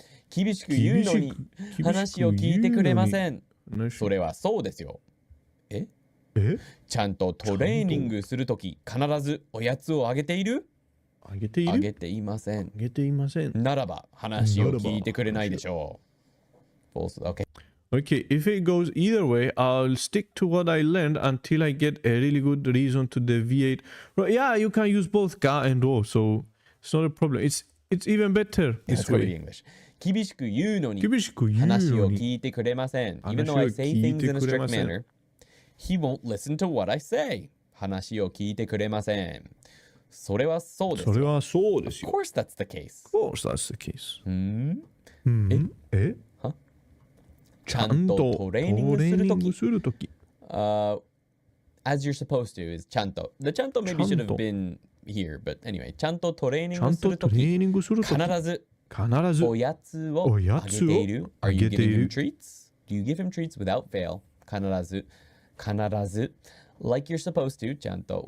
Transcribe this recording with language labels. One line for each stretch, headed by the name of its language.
Japanese: 厳しく言うのに話を聞いてくれません。それはそうですよ。ちゃんとトレーニングするとき必ずおやつをあげている？あげていません。ならば話を聞いてくれないでしょう。
English: Okay. Okay, if it goes either way, I'll stick to what I learned until I get a really good reason to deviate. But yeah, you can use both ga and ro, so it's not a problem. It's even better this way. English.
Japanese: 厳しく言うのに話を聞いてくれません。
English: Even though I say things in a strict manner, he won't listen to what I say.
Japanese: 話を聞いてくれません。それはそうですよ。それはそうですよ。
English: Of course that's the case. Of course that's the case.
Japanese: ちゃんとトレーニングするとき。
English: As you're supposed to is ちゃんと。 The ちゃんと maybe should have been here, but anyway.
Japanese: ちゃんとトレーニングするとき。必ずおやつをあげている。
English: Are you giving him treats? Do you give him treats without fail?
Japanese: 必ず。
English: Like you're supposed to, ちゃんと。